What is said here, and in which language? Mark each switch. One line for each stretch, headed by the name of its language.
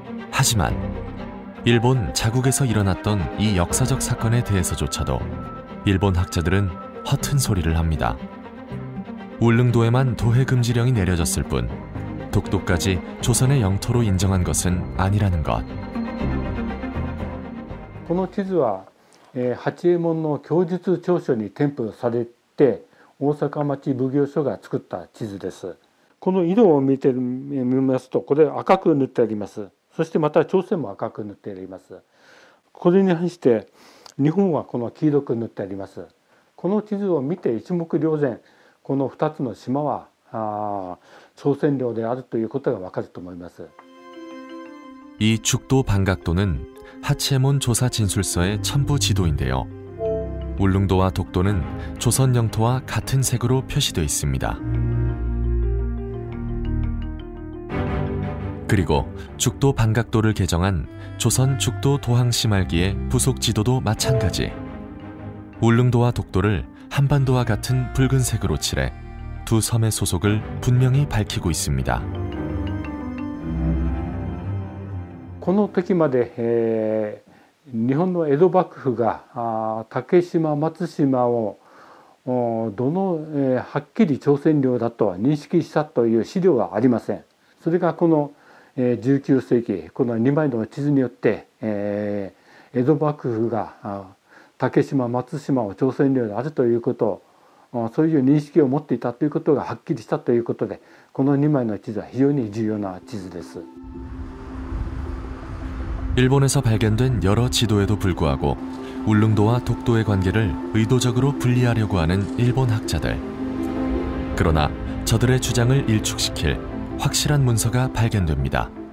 Korean: 하지만 일본 자국에서 일어났던 이 역사적 사건에 대해서조차도 일본 학자들은 허튼 소리를 합니다. 울릉도에만 도해 금지령이 내려졌을 뿐 독도까지 조선의 영토로 인정한 것은 아니라는 것.
Japanese: この地図は、八右衛門の供述調書に添付されて大阪町奉行所が作った地図です。この色を見ますとこれ赤く塗ってあります。そしてまた朝鮮も赤く塗ってあります。これに反して日本はこの黄色く塗ってあります。この地図を見て一目瞭然この2つの島は朝鮮領であるということがわかると思います。
Korean: 이 죽도 반각도는 하치에몬 조사 진술서의 첨부 지도인데요. 울릉도와 독도는 조선 영토와 같은 색으로 표시되어 있습니다. 그리고 죽도 반각도를 개정한 조선 죽도 도항시 말기의 부속 지도도 마찬가지. 울릉도와 독도를 한반도와 같은 붉은색으로 칠해 두 섬의 소속을 분명히 밝히고 있습니다.
Japanese: この時まで、日本の江戸幕府が竹島松島をはっきり朝鮮領だと認識したという資料はありません。それがこの19世紀この2枚の地図によって、江戸幕府が竹島松島を朝鮮領であるということをそういう認識を持っていたということがはっきりしたということでこの2枚の地図は非常に重要な地図です。
Korean: 일본에서 발견된 여러 지도에도 불구하고 울릉도와 독도의 관계를 의도적으로 분리하려고 하는 일본 학자들. 그러나 저들의 주장을 일축시킬 확실한 문서가 발견됩니다.